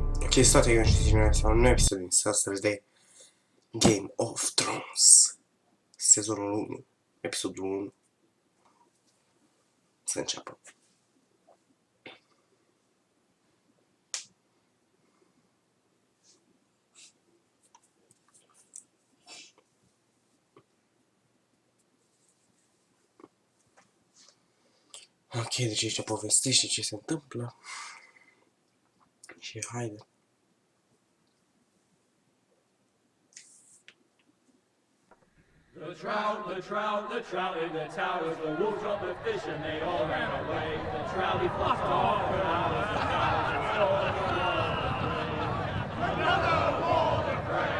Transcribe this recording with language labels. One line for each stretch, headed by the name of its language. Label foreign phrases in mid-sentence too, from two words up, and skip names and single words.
Italian: Ok, state che non ci siamo un nuovo episodio in storia di Game of Thrones.
Romanian: Sezonul 1, Episodul 1. Să înceapă. Ok, deci aici povestește ce se întâmplă. Și haide.
English: The trout in the towers, the wolves dropped the fish and they all ran away. The trout he flopped off and out of the towers and another war to fray.